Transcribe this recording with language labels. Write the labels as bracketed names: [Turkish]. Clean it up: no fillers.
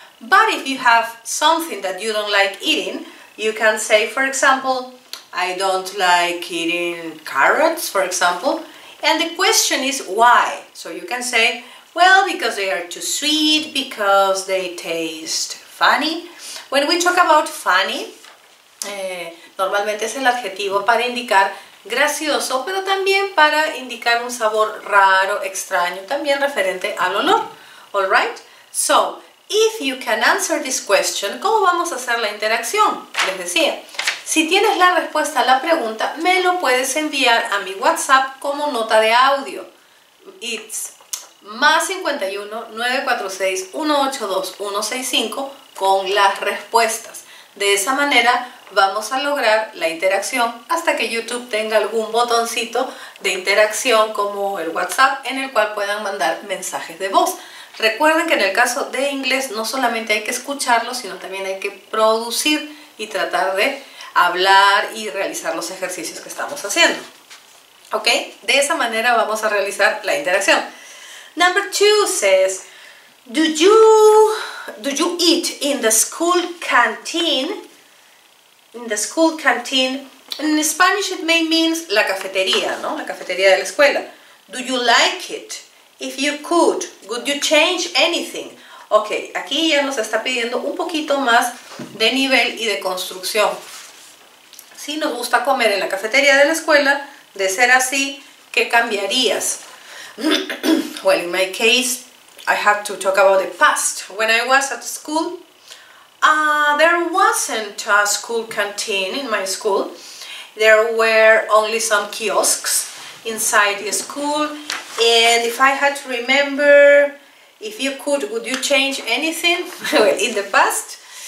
[English] But if you have something that you don't like eating, you can say, for example, I don't like eating carrots, for example. And the question is why? So you can say, well, because they are too sweet, because they taste funny. When we talk about funny, [Spanish] normalmente es el adjetivo para indicar gracioso, pero también para indicar un sabor raro, extraño, también referente al olor. Alright? [English] So, if you can answer this question, [Spanish] ¿cómo vamos a hacer la interacción? Les decía, si tienes la respuesta a la pregunta, me lo puedes enviar a mi WhatsApp como nota de audio. It's más 51 946 182 165 con las respuestas. De esa manera vamos a lograr la interacción hasta que YouTube tenga algún botoncito de interacción como el WhatsApp en el cual puedan mandar mensajes de voz. Recuerden que en el caso de inglés no solamente hay que escucharlo, sino también hay que producir y tratar de hablar y realizar los ejercicios que estamos haciendo. ¿Ok? De esa manera vamos a realizar la interacción. [English] Number 2 says, do you eat in the school canteen? In the school canteen, in Spanish it may means [Spanish] la cafetería, ¿no? La cafetería de la escuela. [English] Do you like it? If you could, would you change anything? [Spanish] Ok, aquí ya nos está pidiendo un poquito más de nivel y de construcción. Si nos gusta comer en la cafetería de la escuela, de ser así, ¿qué cambiarías? [English] Well, in my case, I have to talk about the past. When I was at school, there wasn't a school canteen in my school. There were only some kiosks inside the school, and if I had to remember, if you could, would you change anything in the past?